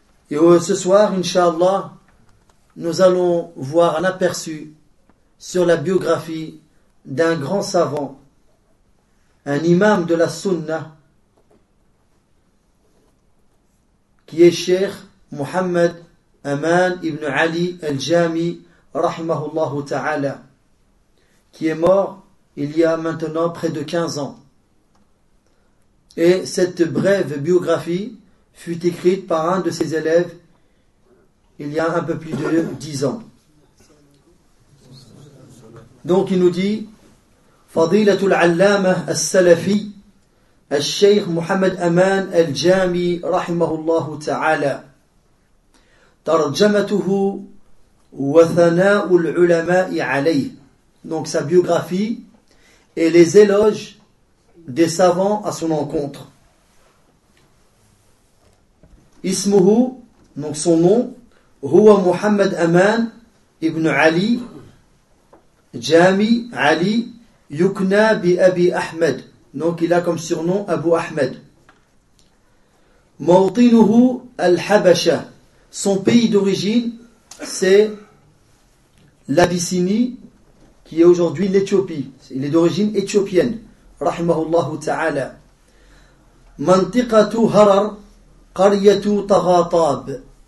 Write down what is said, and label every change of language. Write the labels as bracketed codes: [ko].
[fr] Et ce soir, Inch'Allah, nous allons voir un aperçu sur la biographie d'un grand savant, un imam de la Sunna, qui est Cheikh Muhammad Aman ibn Ali al-Jami, [ar] rahmahullahu ta'ala, [fr] qui est mort il y a maintenant près de 15 ans. Et cette brève biographie fut écrite par un de ses élèves il y a un peu plus de 10 ans. Donc il nous dit: [ar] فضيلة العلامة السلفي الشيخ محمد أمان الجامي رحمه الله تعالى ترجمته وثناء العلماء عليه. [fr] Donc sa biographie et les éloges des savants à son encontre. [ar] اسمه, [fr] donc son nom, [ar] هو محمد أمان ابن علي جامي علي يكنى بأبي أحمد. [fr] Donc il a comme surnom Abu Ahmed. [ar] موطنه الحبشة. [fr] Son pays d'origine, c'est l'Abyssinie, qui est aujourd'hui l'Éthiopie. Il est d'origine éthiopienne. [ar] رحمه الله تعالى. منطقة هرر قرية طغاطاب.